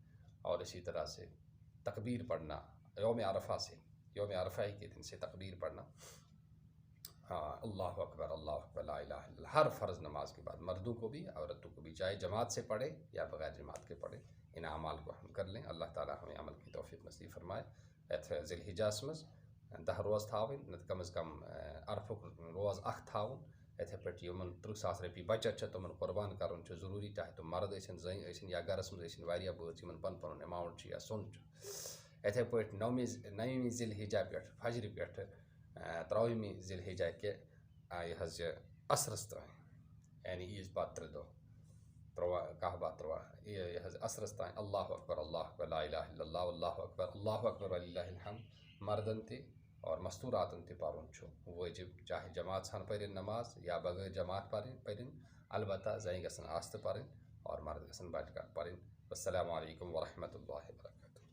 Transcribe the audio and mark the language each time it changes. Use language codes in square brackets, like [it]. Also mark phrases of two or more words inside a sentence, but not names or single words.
[ur] اور اسی طرح سے تکبیر پڑھنا یوم عرفہ ہی کے دن سے تکبیر پڑھنا، [ar] اللہ اکبر لا الہ الا اللہ، [ur] ہر فرض نماز کے بعد مردوں کو بھی عورتوں کو بھی، چاہے جماعت سے پڑھے یا بغیر جماعت کے پڑھے، ان اعمال کو ہم کر لیں۔ اللہ تعالیٰ ہمیں عمل کی توفیق نصیب فرمائے۔ [ks] ذی الحجہ مز 10 روز تھاون، نتہٕ کم از کم عرفُک روز اکھ تھاون، یِتھے پٲٹھۍ یِمن 30,000 رۄپیہِ بچت چھِ تِمن قربان کرُن چھُ ضروٗری، چاہے تِم مرد ٲسِن زٔنۍ ٲسِن یا گرس منٛز ٲسِن واریاہ بٲژ یِمن پنُن پنُن ایماوُنٹ چھُ یا سۄن چھُ۔ یِتھے پٲٹھۍ 9ویں ذی الحجہ پٮ۪ٹھ فجرِ پٮ۪ٹھ 13ویں ذی الحجہ کہِ یہِ حظ یہِ عصرس تام، یعنی عیٖذ پتہٕ 3 دۄہ 13 یہِ حظ عصرس تام [ar] اللہ اکبر لا الہ الا اللہ اللہ اکبر وللہ الحمد [ks] مردن تہِ اور مستوٗراتن تہِ پرُن چھُ وٲجب، چاہے جماعت سان پٔرِنۍ نماز یا بغٲر جماعت پٔرِنۍ، البتہ زنہِ گژھن آستہٕ پرٕنۍ اور مرد گژھن بچ پرٕنۍ۔ [ar] السلام علیکم ورحمۃ اللہ وبرکاتہ۔